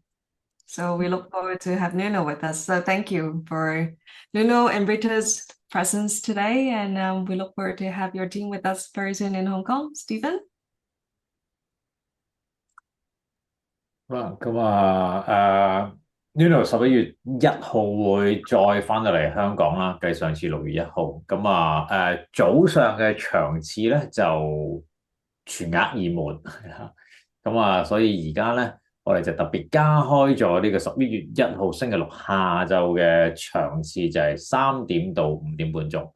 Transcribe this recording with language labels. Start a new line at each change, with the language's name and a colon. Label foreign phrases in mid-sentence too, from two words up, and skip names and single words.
English: So we look forward to have Nuno with us. So thank you for Nuno and Rita's presence today. And we look forward to have your team with us very soon in Hong Kong. Stephen?
Cantonese: Nuno 11月1號會再翻到嚟香港啦，繼上次6月1號。早上嘅場次咧就全額已滿，所以而家咧我哋就特別加開咗呢個11月1號星期六下晝嘅場次，就係3點到5點半鐘。